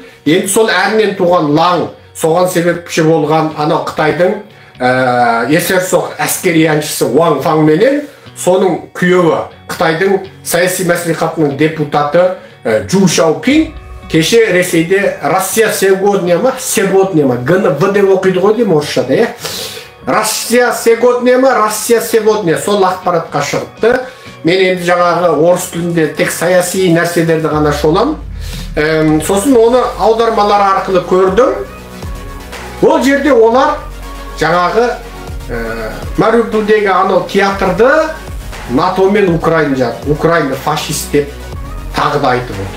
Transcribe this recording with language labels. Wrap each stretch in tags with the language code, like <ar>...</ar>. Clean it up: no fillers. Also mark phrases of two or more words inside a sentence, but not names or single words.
<kk>Енді сол әрінен туған лаң соған себепші болған анау Қытайдың есерсоқ әскери әншісі Уан Фаң менен соның күйеуі Қытайдың саяси мәслихатының депутаты Джу Шаопин кеше Ресейде Россия сегодня ма, Г-ні В деп оқиды ғой деймін орысшада, е? Россия сегодня ма, Россия сегодня сол ақпаратқа шығыпты. Мен енді жаңағы орыс тілінде тек саяси нәрселерді ғана шолам. Сосын оны аудармалар арқылы көрдім. Ол жерде олар жаңағы Мариупольдегі анау театрды НАТО мен Украина фашист деп тағы да айтып отыр.</kk>